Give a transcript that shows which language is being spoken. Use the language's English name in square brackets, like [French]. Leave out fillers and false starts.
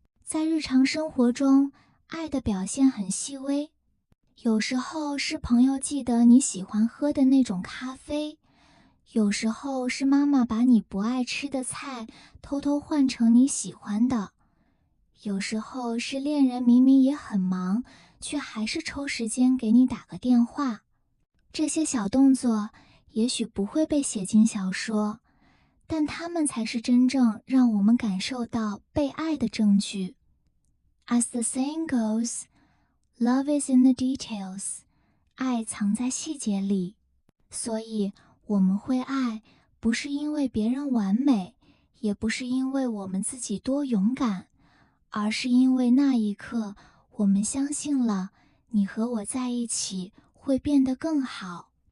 [Chinese] 在日常生活中，爱的表现很细微，有时候是朋友记得你喜欢喝的那种咖啡，有时候是妈妈把你不爱吃的菜偷偷换成你喜欢的，有时候是恋人明明也很忙，却还是抽时间给你打个电话。这些小动作也许不会被写进小说，但它们才是真正让我们感受到被爱的证据。 [English] As the saying goes, love is in the details. [Chinese] 爱藏在细节里。所以我们会爱，不是因为别人完美，也不是因为我们自己多勇敢，而是因为那一刻我们相信了你和我在一起会变得更好。